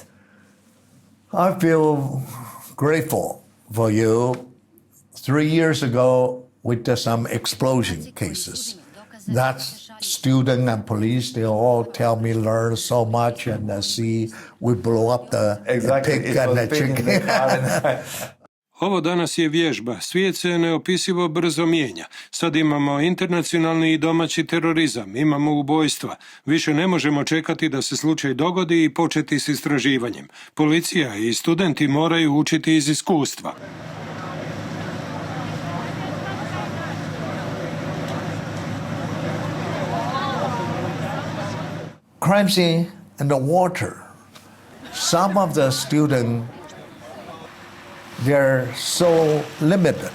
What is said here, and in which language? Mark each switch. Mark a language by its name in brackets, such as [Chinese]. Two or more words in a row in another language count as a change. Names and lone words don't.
[English] I feel grateful for you. 3 years ago, we did some explosion cases. That student and police, they all tell me learn so much, and see we blow up the pig and the chicken. [Croatian] Ovo danas je vježba. Svijet se neopisivo brzo mijenja. Sad imamo internacionalni i domaći terorizam, imamo ubojstva. Više ne možemo čekati da se slučaj dogodi i početi s istraživanjem. Policija i studenti moraju učiti iz iskustva. [English] Crime scene in the water. Some of the students, they're so limited.